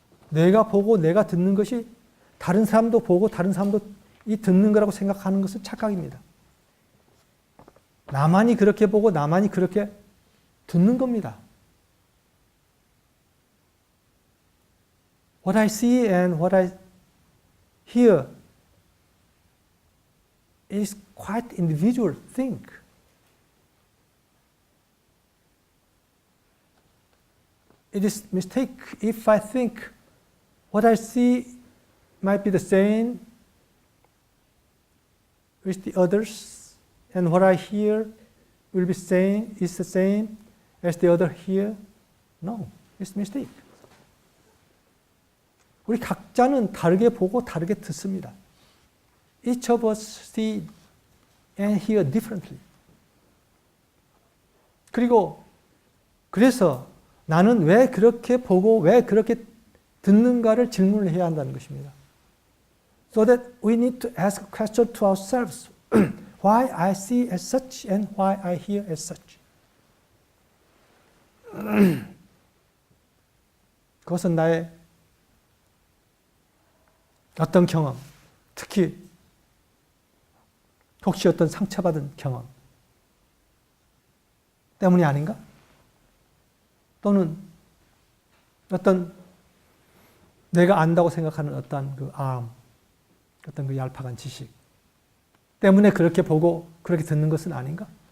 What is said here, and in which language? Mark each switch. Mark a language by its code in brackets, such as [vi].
[ko] 내가 보고 내가 듣는 것이 다른 사람도 보고 다른 사람도 이 듣는 거라고 생각하는 것은 착각입니다. 나만이 그렇게 보고 나만이 그렇게 듣는 겁니다. [en] What I see and what I hear is quite individual thing. It is mistake if I think what I see might be the same with the others, and what I hear will be same is the same as the other hear. No, it's mistake. [ko] 우리 각자는 다르게 보고 다르게 듣습니다. [en] Each of us see and hear differently. [ko] 그리고 그래서 나는 왜 그렇게 보고 왜 그렇게 듣는가를 질문을 해야 한다는 것입니다. [en] So that we need to ask a question to ourselves. Why I see as such and why I hear as such. [ko] 그것은 나의 어떤 경험, 특히 혹시 어떤 상처받은 경험 때문이 아닌가? 또는 어떤 내가 안다고 생각하는 어떤 그 어떤 그 얄팍한 지식 때문에 그렇게 보고 그렇게 듣는 것은 아닌가?